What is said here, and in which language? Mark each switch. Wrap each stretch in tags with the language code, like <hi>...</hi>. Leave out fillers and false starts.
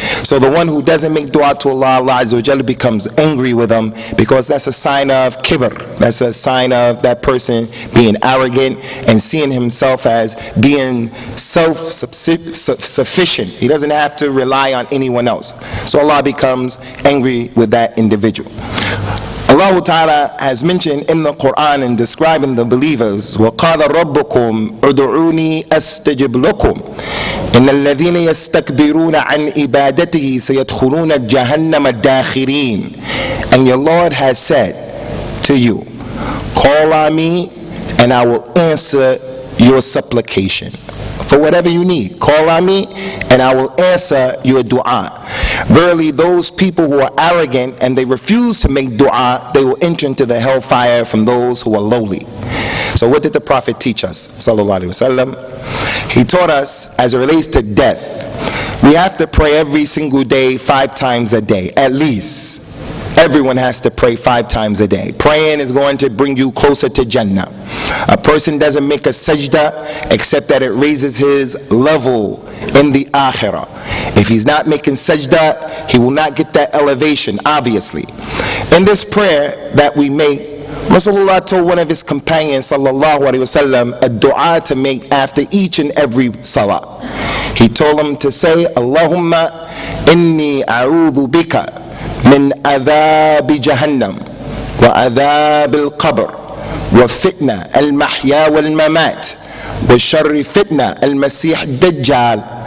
<en>So the one who doesn't make dua to Allah, Allah Azza wa Jalla becomes angry with him because that's a sign of kibr. That's a sign of that person being arrogant and seeing himself as being self-sufficient. He doesn't have to rely on anyone else. So Allah becomes angry with that individual. Allah Ta'ala has mentioned in the Quran in describing the believers,</en> <ar>وَقَالَ رَبُّكُمْ أُدْعُونِي أَسْتَجِبْ لَكُمْ إِنَّ الَّذِينَ يَسْتَكْبِرُونَ عَنْ إِبَادَتِهِ سَيَدْخُلُونَ جَهَنَّمَ دَاخِرِينَ.</ar> <en>And your Lord has said to you, call on me and I will answer your supplication. For whatever you need, call on me and I will answer your dua. Verily those people who are arrogant and they refuse to make dua, they will enter into the hellfire from those who are lowly. So what did the Prophet teach us, sallallahu alaihi wasallam? He taught us as it relates to death, we have to pray every single day 5 times a day, at least. Everyone has to pray 5 times a day. Praying is going to bring you closer to Jannah. A person doesn't make a sajda except that it raises his level in the akhirah. If he's not making sajda, he will not get that elevation, obviously. In this prayer that we make, Rasulullah told one of his companions, sallallahu alaihi wasallam, a dua to make after each and every salah. He told him to say,</en> <ar>Allahumma inni a'udhu bika من عذاب جهنم وعذاب القبر وفتنة المحيا والممات وشر فتنة المسيح الدجال.</ar>